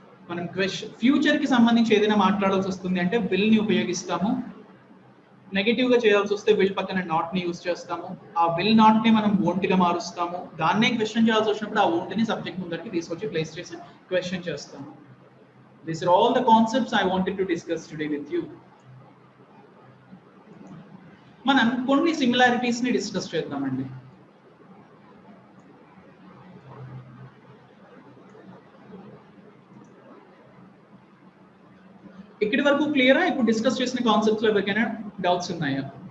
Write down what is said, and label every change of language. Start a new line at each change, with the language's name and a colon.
Telugu: మనం ఫ్యూచర్ కి సంబంధించి ఏదైనా మాట్లాడాల్సి వస్తుంది అంటే will ని ఉపయోగిస్తాము. నెగటివ్ గా చేయాల్సి వస్తే will పక్కన not ని యూజ్ చేస్తాము. ఆ will not ని మనం won't గా మారుస్తాము. దాన్నే క్వశ్చన్ చేయాల్సి వచ్చినప్పుడు ఆ won't ని సబ్జెక్ట్ ముందరికి తీసుకొచ్చి ప్లేస్ చేసి క్వశ్చన్ చేస్తాము.
English: These are all the concepts I wanted to discuss today with you.
Telugu: మనం కొన్ని సిమిలారిటీస్ ని డిస్కస్ చేద్దామండి. ఇక్కడి వరకు క్లియరా? ఇప్పుడు డిస్కస్ చేసిన కాన్సెప్ట్స్ లో ఎవరికైనా డౌట్స్ ఉన్నాయా?